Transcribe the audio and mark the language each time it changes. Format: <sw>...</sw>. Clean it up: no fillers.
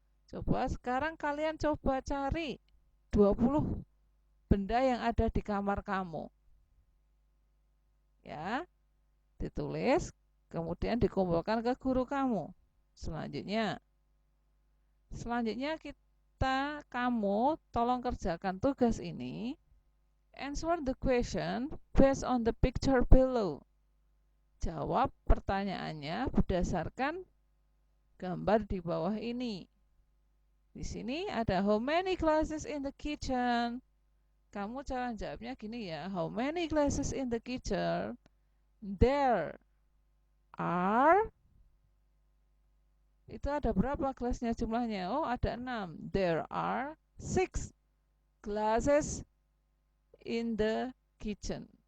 <id>Coba sekarang kalian coba cari 20 benda yang ada di kamar kamu. Ya, ditulis, kemudian dikumpulkan ke guru kamu. Selanjutnya kamu tolong kerjakan tugas ini.</id> <en>Answer the question based on the picture below.</en> <id>Jawab pertanyaannya berdasarkan gambar di bawah ini. Di sini ada</id> <en>how many glasses in the kitchen.</en> <id>Kamu cara jawabnya gini ya,</id> <en>how many glasses in the kitchen? There are,</en> <id>itu ada berapa gelasnya jumlahnya? Oh, ada 6.</id> <en>There are 6 glasses in the kitchen.</en>